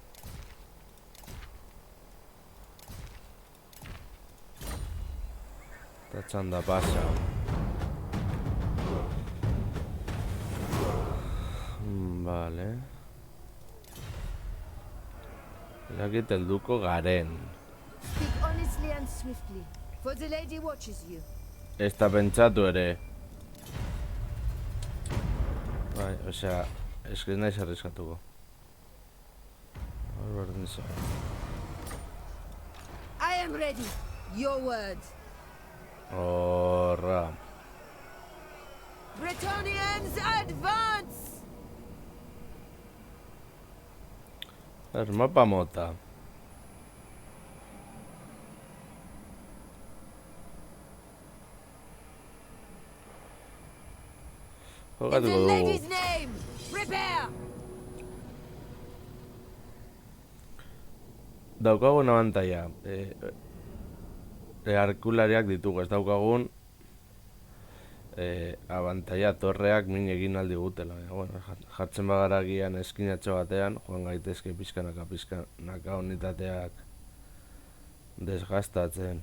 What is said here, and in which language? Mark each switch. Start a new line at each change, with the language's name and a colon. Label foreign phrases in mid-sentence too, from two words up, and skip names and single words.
Basque: Eta txanda pasa. Vale. Erakit helduko garen.
English: Speak honestly and swiftly, for the lady watches you.
Basque: Ez da pentsatu ere. Bai, osea, ez naiz arriskatuko. Hor berdin zara.
English: I am ready. Your word.
Basque: Horra.
English: Bretonians advance!
Basque: Mapa mota.
English: In
Basque: Jokatuko
English: the
Basque: dugu.
English: lady's name, prepare!
Basque: Daukagun abantaia. Arkulariak ditugu, ez daukagun abantaia torreak min egin aldi gutela. Bueno, jartzen bagara gian eskinatxo batean, joan gaitezke pizkanaka unitateak desgastatzen.